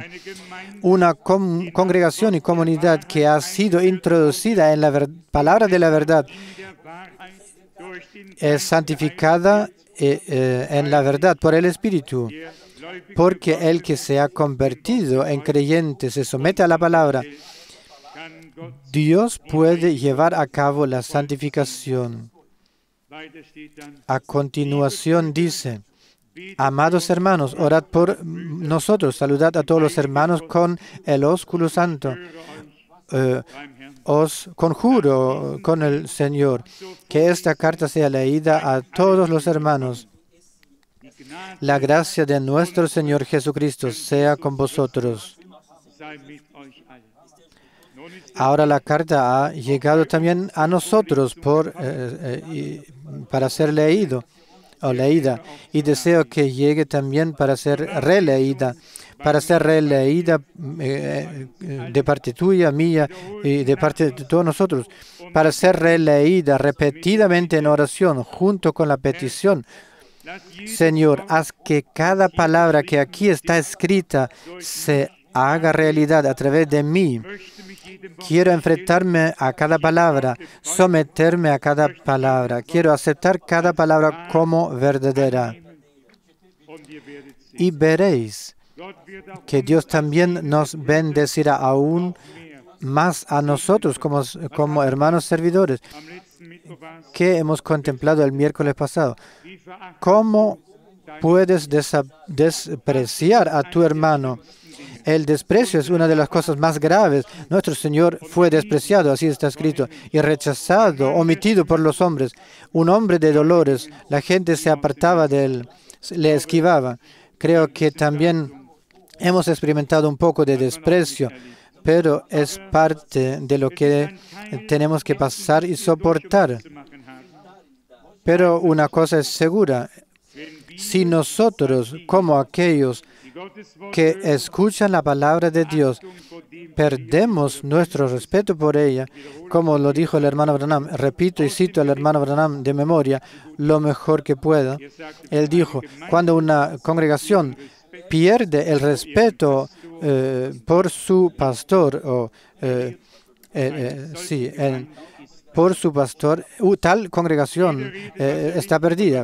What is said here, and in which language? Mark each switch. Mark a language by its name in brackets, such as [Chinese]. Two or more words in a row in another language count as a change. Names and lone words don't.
[Spanish] Una congregación y comunidad que ha sido introducida en la palabra de la verdad, es santificada en la verdad por el Espíritu. porque el que se ha convertido en creyente se somete a la palabra, [German] kann Gott. [Spanish] Dios puede llevar a cabo la santificación. [German] Weiter steht dann, [Spanish] A continuación dice, amados hermanos, orad por nosotros, saludad a todos los hermanos con el ósculo santo. [German] beim Herrn. [Spanish] Os conjuro con el Señor que esta carta sea leída a todos los hermanos. [German] Die Gnade [Spanish] La gracia de nuestro Señor Jesucristo sea con vosotros. [German] sei mit euch allen. Nun ist [Spanish] Ahora la carta ha llegado también a nosotros para ser leído o leída, y deseo que llegue también para ser releída de parte tuya, mía y de parte de todos nosotros, para ser releída repetidamente en oración junto con la petición. [German] dass jeder [Spanish] Señor, haz que cada palabra que aquí está escrita se haga realidad a través de mí. [German] möchte mich jedem Wort [Spanish] Quiero enfrentarme a cada palabra, someterme a cada palabra. Quiero aceptar cada palabra como verdadera. [German] und ihr werdet sehen. [Spanish] Y veréis [German] Gott wird auch [Spanish] que Dios también nos bendecirá aún [German] mehr. [Spanish] más a nosotros como hermanos servidores, [German] Am letzten Mittwoch war es, [Spanish] que hemos contemplado el miércoles pasado. [German] wie verachtend [Spanish] ¿Cómo puedes despreciar a tu hermano? El desprecio es una de las cosas más graves. Nuestro Señor fue despreciado, así está escrito, y rechazado, omitido por los hombres. Un hombre de dolores, la gente se apartaba de él, le esquivaba. Creo que también hemos experimentado un poco de desprecio, pero es parte de lo que tenemos que pasar y soportar. [German] zu machen haben. [Spanish] Pero una cosa es segura, si nosotros, como aquellos [German] Die Gottes Wort [Spanish] que escuchan la palabra de Dios, [German] vor dem [Spanish] perdemos nuestro respeto por ella, como lo dijo el hermano Branham, repito y cito al hermano Branham de memoria, lo mejor que pueda. Él dijo, cuando una congregación pierde el respeto por su pastor, por su pastor, tal congregación está perdida.